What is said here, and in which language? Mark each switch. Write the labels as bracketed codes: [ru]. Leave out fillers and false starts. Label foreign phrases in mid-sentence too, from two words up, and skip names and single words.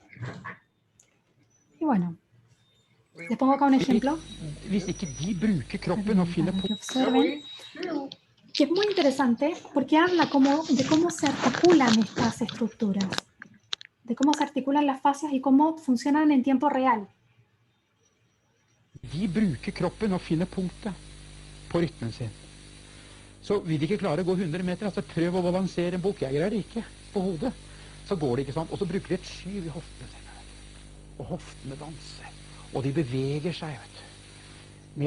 [es] Y bueno, les pongo acá un ejemplo. Para que observen. Que es muy interesante porque habla de cómo se articulan estas estructuras, de cómo se articulan las fascias y cómo funcionan en tiempo real. [no] De bruker kroppen og finner punktet på rytmen sin. Så vil de ikke klare å gå 100 meter, altså prøv å balansere en bok. Jeg greier det ikke på hodet. Så går det ikke sånn. Og så bruker de et skyv i hoftene sine. Og hoftene danser. Og de beveger seg, vet du.